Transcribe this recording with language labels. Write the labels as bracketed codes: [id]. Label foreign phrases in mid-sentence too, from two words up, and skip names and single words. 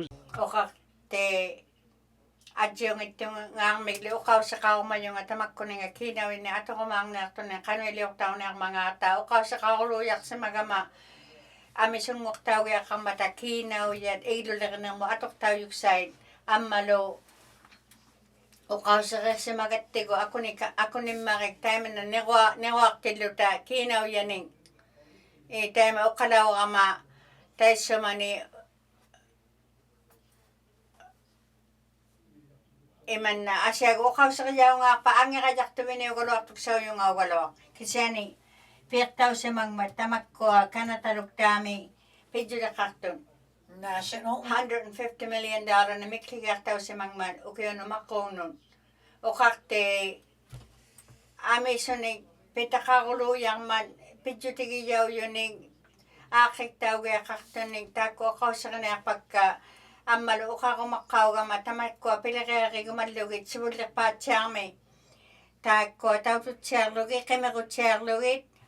[iu] oqarti adjungittungaarmigli uqaussaqarumayunga tamakkuninga kiinauinni atoqumaarniartuni qanuiliortaunermangaata uqaussaqaruluiarsimagama amisunngortaugiaqarmata kiinauyat iiluleqnermu atortauyuksait ammalu uqausserissimagattigu akunimmarik taimana neruartilluta kiinauyaning taima uqalauqama taissumani imanna asiagu uqausseriyaungaarpa angeqajartuminiugaluartuksauyungaugaluaq kisiani piiqtausimangmat tamakkua kanataluktaami pidjuleqartun National $150 million na mikligartausimangmat ukiunumaquunnun uqarti amisuni pitaqaruluyarmat pidjutigiyauyuning aaqiktaugiaqartuning taakku uqausserinearpakka ammalu uqarumaqqaugama tamakkua pileriarigumallugit sivullerpaatsiarmi taakkua taututsiarlugit qimerutsiarlugit